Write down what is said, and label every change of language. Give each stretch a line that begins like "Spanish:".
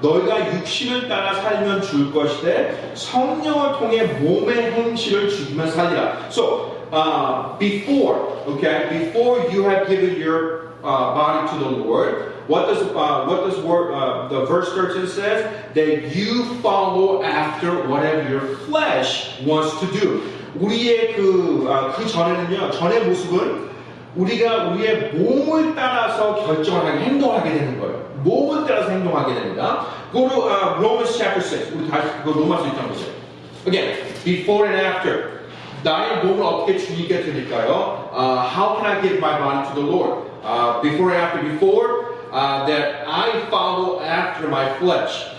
Korean: 너희가 육신을 따라 살면 죽을 것이되 성령을 통해 몸의 행실을 죽이면 살리라.
English: So before you have given your body to the Lord, what does the verse 13 says? That you follow after whatever your flesh wants to do.
Korean: 우리의 그 전에는요, 전의 모습은 우리가 우리의 몸을 따라서 결정을 행동하게 되는 거예요. 몸을 따라서 행동하게 됩니다.
English: Go to Romans chapter 6.
Korean: 우리 다시 그 로마서 1장 보세요.
English: Again, before and after.
Korean: 나의 몸을 어떻게 주님께 드릴까요?
English: How can I give my body to the Lord? Before and after. Before, that I follow after my flesh.